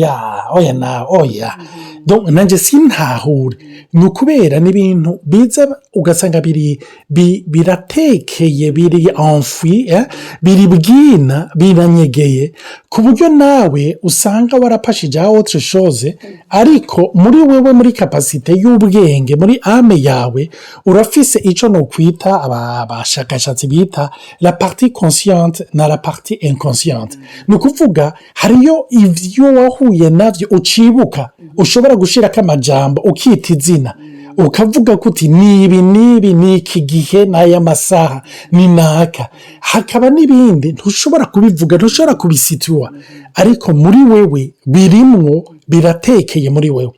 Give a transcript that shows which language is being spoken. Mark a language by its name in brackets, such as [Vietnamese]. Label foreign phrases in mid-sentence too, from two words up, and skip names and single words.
[Rundi] oya donc nanje sintahure, nukubera n'ibintu biza ugasanga biratekeye biri enfui, biri bwina biranyegeye ku buryo nawe usanga warapashije [French] autre chose, [Rundi] ariko muri wewe muri capacité y'ubwenge muri ame yawe urafise ico no kwita abashakashatsi bita [French] la partie consciente [Rundi] na [French] la partie inconsciente. [Rundi] Nukuvuga hariyo ivyo wahuye navyo ucibuka, ushobora gushirako amajambo ukita izina ukavuga ko uti nibi ni iki gihe n'aya masaha ni naka, hakaba n'ibindi ntushobora kubivuga, ntushobora kubisitua, ariko muri wewe birimwo, biratekeye muri wewe.